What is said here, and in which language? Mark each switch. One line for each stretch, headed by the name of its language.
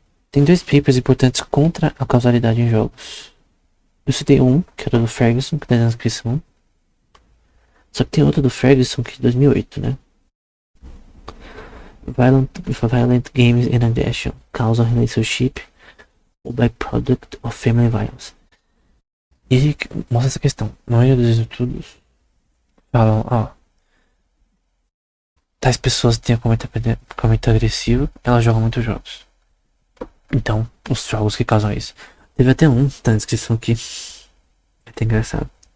Portuguese: Tem dois papers importantes contra a causalidade em jogos. Eu citei um, que era do Ferguson, que tá na descrição. Só que tem outro do Ferguson, que é de 2008, né?
English: violent games and aggression, causal relationship ou byproduct of family violence.
Portuguese: E mostra essa questão. A maioria dos estudos falam, ó, tais pessoas têm comportamento agressivo, elas jogam muitos jogos. Então, os jogos que causam isso. Teve até um, tá na descrição aqui. É até engraçado.